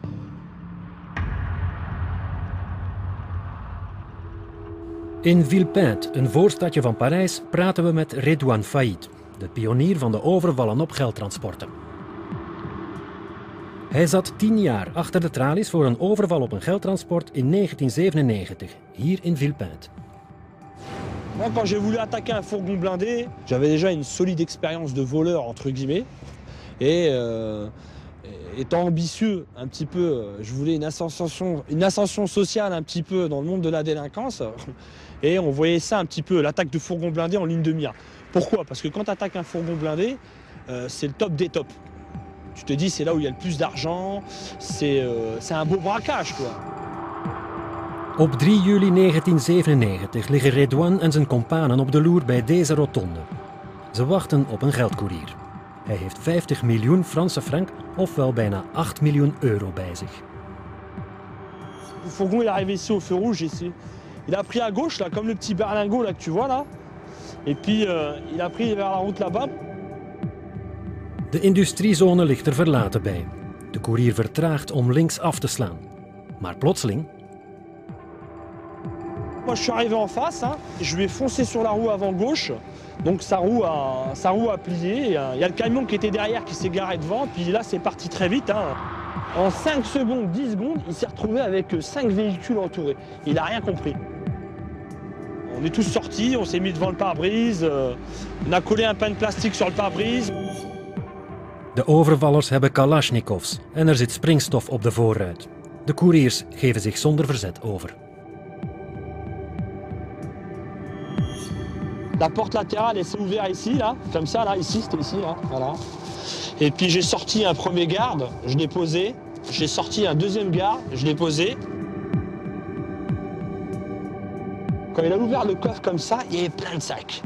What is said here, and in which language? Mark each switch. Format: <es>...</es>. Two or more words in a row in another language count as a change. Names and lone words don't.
<nl>In Villepinte, een voorstadje van Parijs, praten we met Redouane Faïd, de pionier van de overvallen op geldtransporten. Hij zat 10 jaar achter de tralies voor een overval op een geldtransport in 1997, hier in Villepinte.</nl> <fr>Moi, quand j'ai voulu attaquer un fourgon blindé, j'avais déjà une solide expérience de voleur, entre guillemets. Et étant ambitieux, un petit peu, je voulais une ascension sociale un petit peu dans le monde de la délinquance. Et on voyait ça un petit peu, l'attaque de fourgon blindé en ligne de mire. Pourquoi? Parce que quand tu attaques un fourgon blindé, c'est le top des tops. Tu te dis, c'est là où il y a le plus d'argent, c'est un beau braquage, quoi.</fr> <nl>Op 3 juli 1997 liggen Redouane en zijn kompanen op de loer bij deze rotonde. Ze wachten op een geldkoerier. Hij heeft 50 miljoen Franse frank, ofwel bijna 8 miljoen euro bij zich.</nl> <fr>Le fourgon il est arrivé ici au feu rouge, il a pris à gauche, là, comme le petit berlingot là, que tu vois là. Et puis il a pris vers la route là-bas.</fr> <nl>De industriezone ligt er verlaten bij. De koerier vertraagt om links af te slaan. Maar plotseling...</nl> <fr>Moi je suis arrivé en face, hein, je lui ai foncé sur la roue avant gauche, donc sa roue a plié, il y a le camion qui était derrière qui s'est garé devant, puis là c'est parti très vite. Hein. En 5 secondes, 10 secondes, il s'est retrouvé avec 5 véhicules entourés. Il n'a rien compris. On est tous sortis, on s'est mis devant le pare-brise, on a collé un pain de plastique sur le pare-brise.</fr> <nl>De overvallers hebben kalasjnikovs en er zit springstof op de voorruit. De koeriers geven zich zonder verzet over.</nl> <fr>La porte latérale, elle s'est ouverte ici, là, comme ça, là, ici, c'était ici, là, voilà. Et puis j'ai sorti un premier garde, je l'ai posé. J'ai sorti un deuxième garde, je l'ai posé. Quand il a ouvert le coffre comme ça, il y avait plein de sacs.</fr>